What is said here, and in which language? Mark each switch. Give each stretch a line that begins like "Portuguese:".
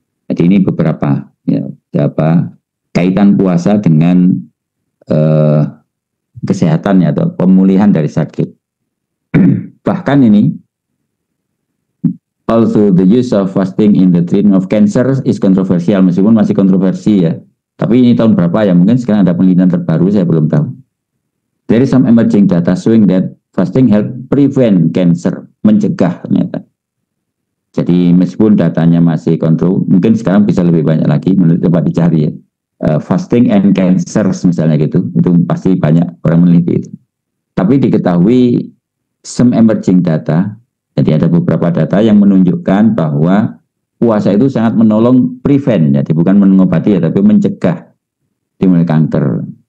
Indonesian: Jadi ini beberapa ya, kaitan puasa dengan kesehatannya atau pemulihan dari sakit. Bahkan ini
English: also the use of fasting in the treatment of cancer is controversial,
Indonesian: meskipun masih kontroversi ya. Tapi ini tahun berapa ya? Mungkin sekarang ada penelitian terbaru, saya belum tahu.
English: There is some emerging data showing that fasting help prevent cancer,
Indonesian: mencegah ternyata. Jadi meskipun datanya masih kontrol, mungkin sekarang bisa lebih banyak lagi, menurut coba dicari ya.
English: Fasting and cancer
Indonesian: misalnya gitu, itu pasti banyak orang meneliti itu. Tapi diketahui
English: some emerging data.
Indonesian: Jadi ada beberapa data yang menunjukkan bahwa puasa itu sangat menolong prevent, jadi bukan mengobati ya, tapi mencegah timbul kanker.